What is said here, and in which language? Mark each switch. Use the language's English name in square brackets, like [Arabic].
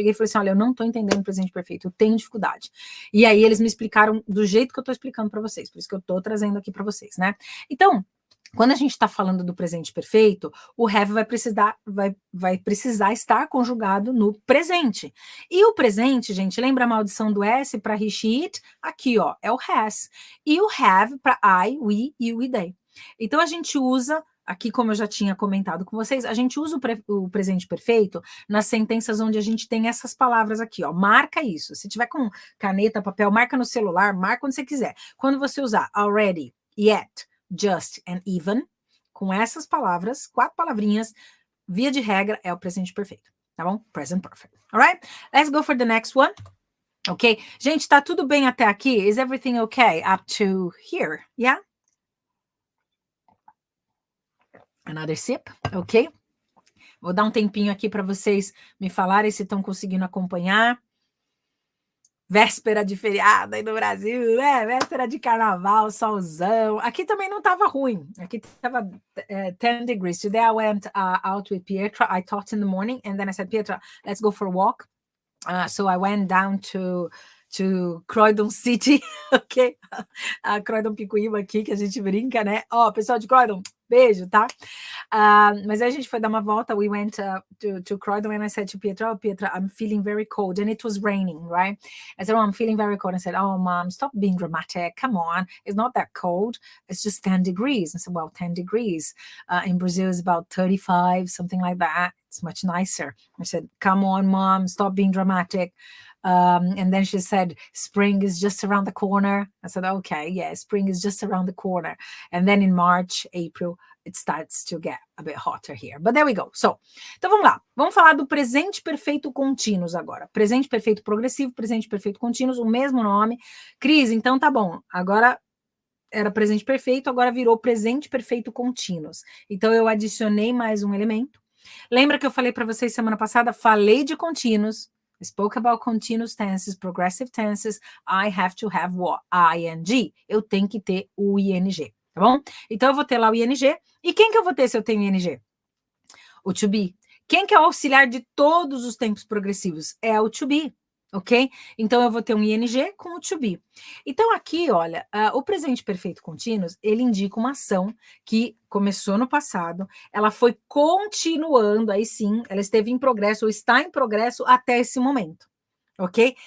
[Portuguese] Cheguei e falei assim, olha, eu não estou entendendo o presente perfeito, eu tenho dificuldade. E aí eles me explicaram do jeito que eu estou explicando para vocês, por isso que eu estou trazendo aqui para vocês, né? Então, quando a gente está falando do presente perfeito, o have vai precisar estar conjugado no presente. E o presente, gente, lembra a maldição do S para he, she, it? Aqui, ó, é o has. E o have para I, we, you e they. Então, a gente usa... Aqui, como eu já tinha comentado com vocês, a gente usa o presente perfeito nas sentenças onde a gente tem essas palavras aqui, ó. Marca isso. Se tiver com caneta, papel, marca no celular, marca onde você quiser. Quando você usar already, yet, just and even, com essas palavras, 4 palavrinhas, via de regra, é o presente perfeito. Tá bom? [English] Present perfect. Alright? Let's go for the next one. Ok? [Portuguese] Gente, tá tudo bem até aqui? [English] Is everything okay up to here? Yeah? Another sip, ok? [Portuguese] Vou dar um tempinho aqui para vocês me falarem se estão conseguindo acompanhar. Véspera de feriado aí no Brasil, né? Véspera de carnaval, solzão. Aqui também não estava ruim. Aqui estava 10 degrees. [English] Today I went out with Pietra. I taught in the morning and then I said, Pietra, let's go for a walk. So I went down to Croydon City, ok? [Portuguese] A Croydon Picuíba aqui, que a gente brinca, né? Ó, pessoal de Croydon, beijo, tá? Mas aí a gente foi dar uma volta, [English] we went to Croydon and I said to Pietra, oh, Pietra, I'm feeling very cold, and it was raining, right? I said, oh, I'm feeling very cold. I said, oh, Mom, stop being dramatic, come on, it's not that cold, it's just 10 degrees. I said, well, 10 degrees in Brazil is about 35, something like that. It's much nicer. I said, come on, Mom, stop being dramatic. And then she said, spring is just around the corner. I said, okay, yeah, spring is just around the corner. And then in March, April, it starts to get a bit hotter here. But there we go. So, [Portuguese] então vamos lá. Vamos falar do presente perfeito contínuos agora. Presente perfeito progressivo, presente perfeito contínuos, o mesmo nome. Cris, então tá bom. Agora era presente perfeito, agora virou presente perfeito contínuos. Então eu adicionei mais um elemento. Lembra que eu falei para vocês semana passada? Falei de contínuos. [English] Spoke about continuous tenses, progressive tenses. I have to have what? ing. [Portuguese] Eu tenho que ter o ing, tá bom? Então, eu vou ter lá o ing. E quem que eu vou ter se eu tenho ing? O to be. Quem que é o auxiliar de todos os tempos progressivos? É o to be, ok? Então, eu vou ter um ing com o to be. Então, aqui, olha, o presente perfeito contínuo, ele indica uma ação que começou no passado, ela foi continuando, aí sim, ela esteve em progresso ou está em progresso até esse momento, ok?